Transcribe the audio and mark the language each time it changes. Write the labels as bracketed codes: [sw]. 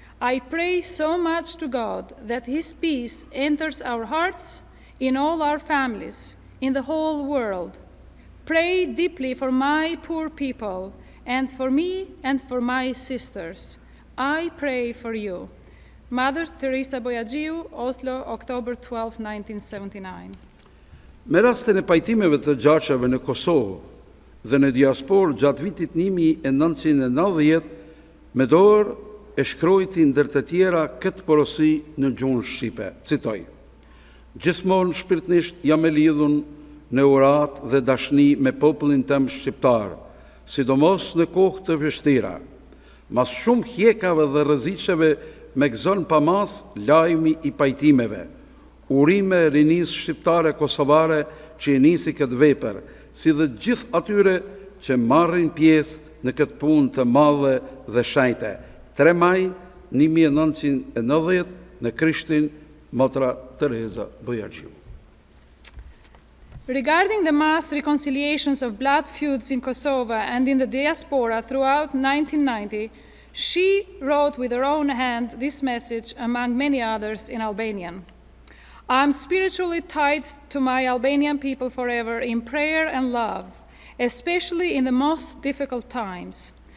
[en] I pray so much to God that His peace enters our hearts, in all our families, in the whole world. Pray deeply for my poor people, and for me and for my sisters. I pray for you. Mother Teresa Bojaxhiu, Oslo, October 12, 1979. [sq] Me rastin e pajtimeve të gjashave në Kosovë dhe në diasporë gjatë vitit 1990, me dorë e shkrojti ndër të tjera këtë porosi në gjuhën shqipe. Citoj: Gjithmonë shpirtnisht jam e lidhun në urat dhe dashni me popullin tem shqiptar, sidomos në kohë të vështira. Mas shumë hjekave dhe rreziqeve me gëzon pa mas lajmi i pajtimeve, urime rinis shqiptare kosovare që i nisi këtë vepër, si dhe gjithë atyre që marrin pjesë në këtë punë të madhe dhe shenjte. 3 maj 1990 në Krishtin, motra Tereza Bojaxhiu. [en] Regarding the mass reconciliations of blood feuds in Kosovo and in the diaspora throughout 1990, she wrote with her own hand this message, among many others, in Albanian. I am spiritually tied to my Albanian people forever in prayer and love, especially in the most difficult times.